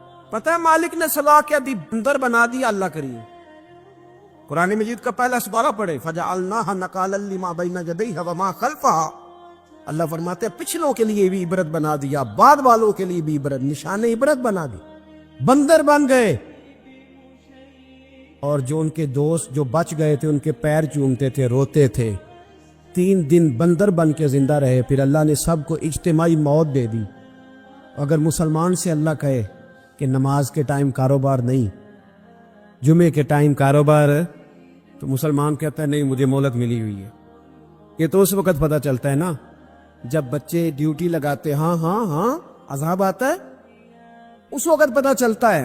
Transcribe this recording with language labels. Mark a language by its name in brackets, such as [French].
[Urdu] پتہ ہے مالک نے سزا کیا دی؟ بندر بنا دیا. اللہ کریم قرآن مجید کا پہلا سپارہ پڑھے, [Arabic] فَجَعَلْنَاهَا نَكَالًا لِمَا بَيْنَ يَدَيْهَا وَمَا خَلْفَهَا. [Urdu] اللہ فرماتے ہیں پچھلوں کے لیے بھی عبرت بنا دیا, بعد والوں کے لیے بھی عبرت, نشان عبرت بنا دی. بندر بن گئے, اور جو ان کے دوست جو بچ گئے تھے ان کے پیر چومتے تھے, روتے تھے. 3 دن بندر بن کے زندہ رہے. پھر اللہ نے سب کو اجتماعی موت دے دی. اگر مسلمان سے اللہ کہے کہ نماز کے ٹائم کاروبار نہیں, جمعے کے ٹائم کاروبار, تو مسلمان کہتا ہے نہیں مجھے مہلت ملی ہوئی ہے. یہ تو اس وقت پتہ چلتا ہے نا جب بچے ڈیوٹی لگاتے, ہاں عذاب آتا ہے, اس وقت پتہ چلتا ہے.